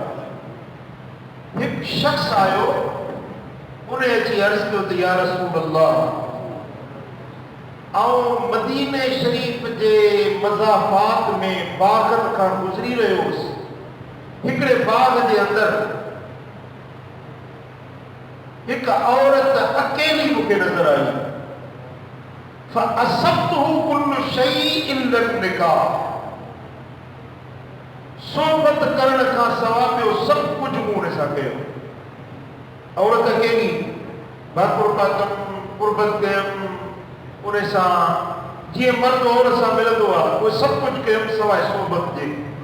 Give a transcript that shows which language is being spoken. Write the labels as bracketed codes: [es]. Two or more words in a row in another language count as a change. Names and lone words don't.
[sd] हिकु शख़्स आयो, उन अची अर्ज़ कयो त [ar] يا رسول الله, [sd] आउं मदीने शरीफ़ जे मज़ाफ़ात में बाग़नि खां गुज़री रहियो हुउसि। हिकिड़े बाग़ जे अंदरि हिकु औरत अकेली मूंखे नज़र आई। [ar] فأصبته كل شيء إلا نكاح. [sd] सोबत करण खां सवाइ ॿियो सभु कुझु मूं हुन सां कयो। औरत अकेली, भाकुर पातमि, कुर्बत कयमि, उन सां जीअं मर्द औरत सां मिलंदो आहे उहे सभु कुझु कयमि सवाइ सोबत जे।